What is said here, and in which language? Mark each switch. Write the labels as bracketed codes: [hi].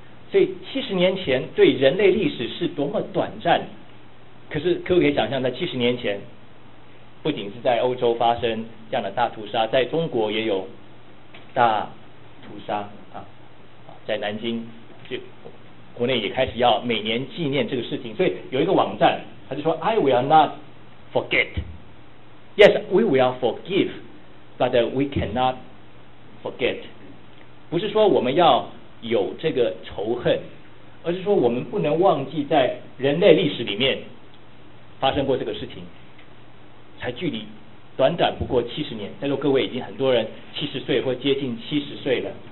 [zh] 所以70年前对人类历史是多么短暂，可是可不可以想象，在70年前，不仅是在欧洲发生这样的大屠杀，在中国也有大屠杀啊，在南京，就国内也开始要每年纪念这个事情，所以有一个网站，他就说 ： [en] “I will not forget. Yes, we will forgive, but we cannot forget.” [zh] 不是说我们要有这个仇恨，而是说我们不能忘记在人类历史里面发生过这个事情，才距离短短不过70年，在座各位已经很多人70岁或接近70岁了，